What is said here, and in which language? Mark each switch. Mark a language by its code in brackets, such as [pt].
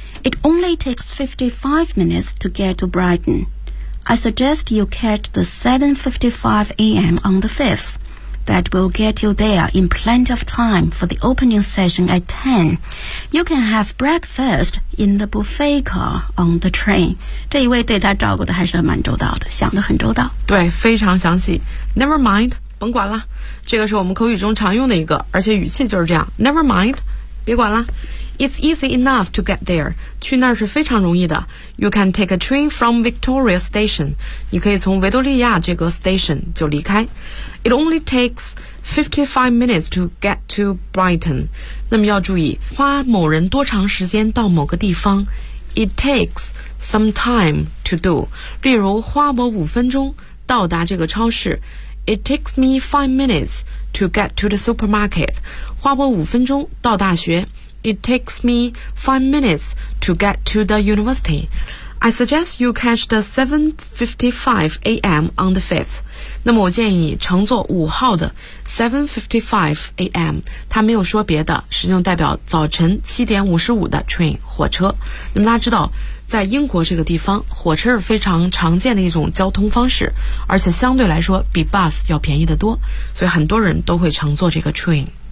[en] It only takes 55 minutes to get to Brighton. I suggest you catch the 7:55 a.m. on the 5th. That will get you there in plenty of time for the opening session at 10. You can have breakfast in the buffet car on the train. [zh] 这一位对他照顾的还是蛮周到的，想得很周到。对，非常详细。 [en] Never mind, [zh] 甭管了。这个是我们口语中常用的一个，而且语气就是这样。 [en] Never mind, [zh] 别管了。 [en] It's easy enough to get there. [zh] 去那儿是非常容易的。 [en] You can take a train from Victoria Station. [zh] 你可以从维多利亚这个 station 就离开。 [en] It only takes 55 minutes to get to Brighton. [zh] 那么要注意，花某人多长时间到某个地方。 [en] It takes some time to do. [zh] 例如，花我五分钟到达这个超市。 [en] It takes me 5 minutes to get to the supermarket. [zh] 花我五分钟到大学。 [en] It takes me 5 minutes to get to the university. I suggest you catch the 7:55 a.m. on the 5th. [zh] 那么我建议乘坐五号的 7:55 a.m. 它没有说别的，实际上代表早晨7:55的 train 火车。那么大家知道，在英国这个地方，火车是非常常见的一种交通方式，而且相对来说比 bus 要便宜得多，所以很多人都会乘坐这个 train。